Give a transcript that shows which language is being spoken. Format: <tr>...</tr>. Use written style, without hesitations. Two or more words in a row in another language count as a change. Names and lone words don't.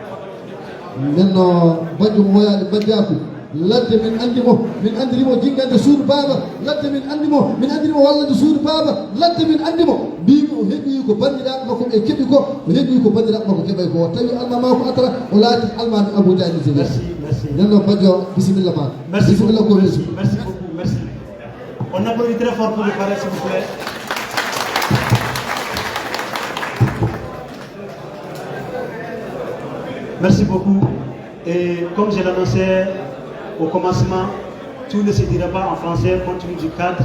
<ff>menno bajjo mo hoyaade bajjaku ladde min andirimo jingande suudu baaba ladde min andirimo wallande suudu baaba ladde min andimo mbimi o heeɓi ko bandiraɓe makko ɓe keeɓi ko o heeɓi ko bandiraɓe makko keeɓay ko tawi almama ko atara o laati almami Abuja ni sege nenno bajjo bisimilla ma bisimilla ko resu</ff> <fr>merci beaucoup merci on applaudit très fort pour le parrain s'il vous plaît. Merci beaucoup. Et comme je l'annonçais au commencement, tout ne se dira pas en français compte tenu du cadre.</fr>